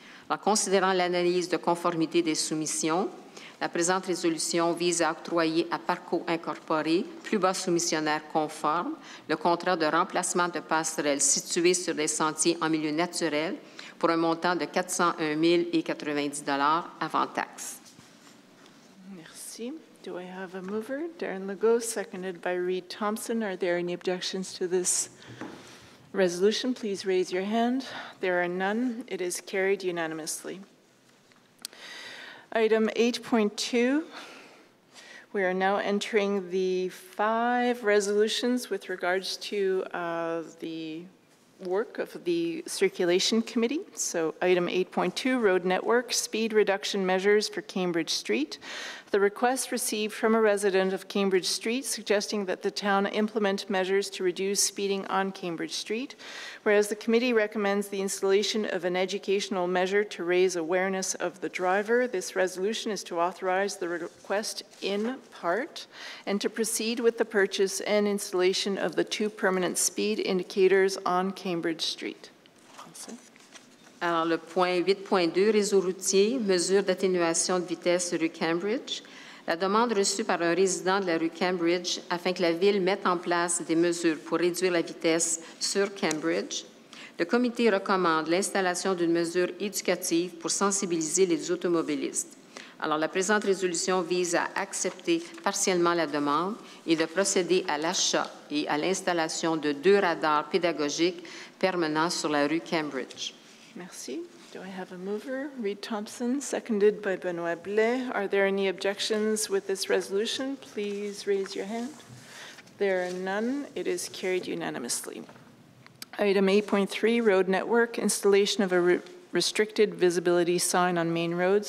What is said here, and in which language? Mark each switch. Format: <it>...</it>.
<fr>En considérant l'analyse de conformité des soumissions, la présente résolution vise à octroyer à Parco Incorporé, plus bas soumissionnaire conforme, le contrat de remplacement de passerelles situées sur des sentiers en milieu naturel pour un montant de $401 090 avant taxe. Merci.</fr> <en>Do I have a mover? Darren Legault, seconded by Reed Thompson. Are there any objections to this resolution? Please raise your hand. There are none. It is carried unanimously. Item 8.2, we are now entering the 5 resolutions with regards to the work of the Circulation Committee. So item 8.2, road network, speed reduction measures for Cambridge Street. The request received from a resident of Cambridge Street suggesting that the town implement measures to reduce speeding on Cambridge Street, whereas the committee recommends the installation of an educational measure to raise awareness of the driver. This resolution is to authorize the request in part and to proceed with the purchase and installation of the 2 permanent speed indicators on Cambridge Street.</en> <fr>Alors, le point 8.2, réseau routier, mesures d'atténuation de vitesse rue Cambridge. La demande reçue par un résident de la rue Cambridge afin que la Ville mette en place des mesures pour réduire la vitesse sur Cambridge. Le comité recommande l'installation d'une mesure éducative pour sensibiliser les automobilistes. Alors, la présente résolution vise à accepter partiellement la demande et de procéder à l'achat et à l'installation de 2 radars pédagogiques permanents sur la rue Cambridge. Merci.</fr> <en>Do I have a mover? Reed Thompson, seconded by Benoit Blais. Are there any objections with this resolution? Please raise your hand. There are none. It is carried unanimously. Item 8.3, road network, installation of a restricted visibility sign on main roads.</en>